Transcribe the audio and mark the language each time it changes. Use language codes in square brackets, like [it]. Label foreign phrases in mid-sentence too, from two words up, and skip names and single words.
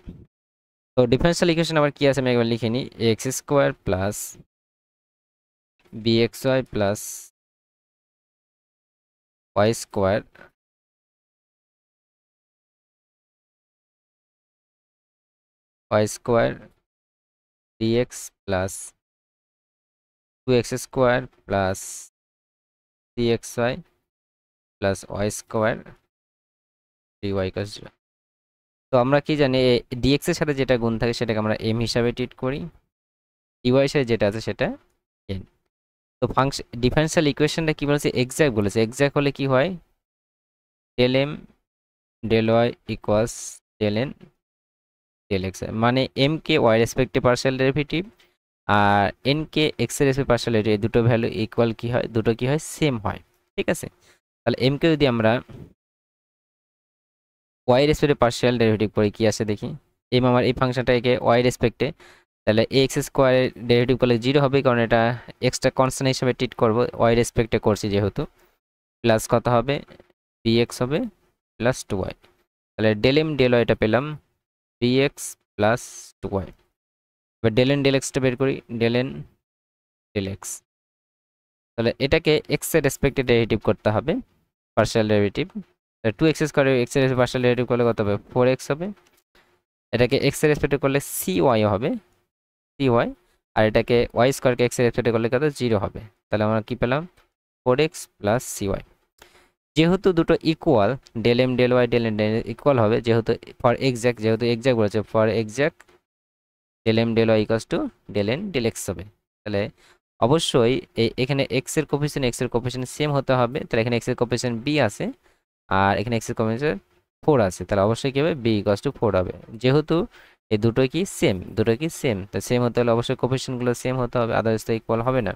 [bn] তো [en] differential equation [bn] আবার কি আছে আমি একবার লিখে নিই, [en] x square plus bxy plus y square dx plus 2x square plus cxy plus y square dy equals 0. [bn] তো আমরা কি জানি, dx এর সাথে যেটা গুণ থাকে সেটাকে আমরা m হিসাবে ট্রিট করি, dy এর সাথে যেটা আছে সেটা n। তো [en] function differential equationটা [bn] কি বলেছে, এক্সাক্ট বলেছে। এক্সাক্ট হলে কি হয়, [en] del m del y equals del n del x, [bn] মানে m কে y রেসপেক্টে [en] partial derivative [bn] আর n কে x এর রেসপেক্টে [en] partial derivative, [bn] এই দুটো [en] value equal [bn] কি হয়, দুটো কি হয়, সেম হয়, ঠিক আছে। তাহলে m কে যদি আমরা y [en] respectএ partial derivative [bn] করি, কি আসে দেখি, m আমার এই ফাংশনটাকে y রেসপেক্টে, তাহলে [en] ax squareএর derivative [bn] করলে 0 হবে, কারণ এটা [en] extra constant [bn] হিসেবে ট্রিট করব, y রেসপেক্টে করছি যেহেতু। প্লাস কত হবে, bx হবে প্লাস 2y। তাহলে [en] del m del y [bn] এটা পেলাম [en] bx plus 2y. [bn] এবার [en] del n del x [bn] টা বের করি, [en] del n del x। [bn] তাহলে এটাকে x এর রেসপেক্টে ডেরিভেটিভ করতে হবে, [en] partial derivative. [bn] 2x স্কয়ার x এর [en] partial derivative [bn] করলে কত হবে, 4x হবে। এটাকে x এর রেসপেক্টে করলে cy হবে, cy। আর এটাকে y স্কয়ারকে x এর রেসপেক্টে করলে কত, 0 হবে। তাহলে আমরা কি পেলাম, [en] 4x plus cy. [bn] যেহেতু দুটো ইকুয়াল, [en] del m del y del n del equal [bn] হবে, যেহেতু [en] for exact, [bn] যেহেতু এক্সাক্ট বলেছে, [en] for exact del m del y equals to del n del x [bn] হবে। তাহলে অবশ্যই এখানে x এর কোফিসিয়েন্ট সেম হতে হবে। তাহলে এখানে x এর কোফিসিয়েন্ট b আছে আর এখানে x এর কোফিসিয়েন্ট 4 আছে, তাহলে অবশ্যই কি হবে, b [en] equals to [bn] 4 হবে। যেহেতু এই দুটোই কি সেম, তো সেম হতে হলে অবশ্যই কোফিসিয়েন্টগুলো সেম হতে হবে, আদারওয়াইজ তো ইকুয়াল হবে না।